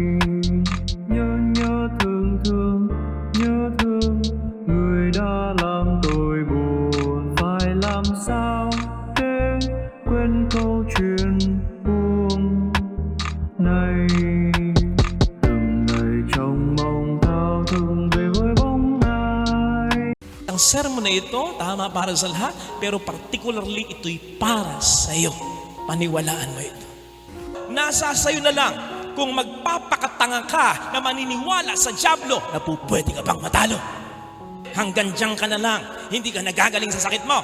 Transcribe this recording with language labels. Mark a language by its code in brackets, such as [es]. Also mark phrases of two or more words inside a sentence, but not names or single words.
[vi] Nhớ thương người đã làm tôi buồn, phải làm sao để quên câu chuyện buồn này. Từng ngày trong mong thao thức về với bóng ai. [tl] Ang sermon na ito, tama para sa lahat, pero particularly ito'y para sa iyo. Paniwalaan mo ito. Nasa sayo na lang kung magpapakatanga ka na maniniwala sa dyablo na pwede ka bang matalo. Hanggang diyan ka na lang, hindi ka nagagaling sa sakit mo.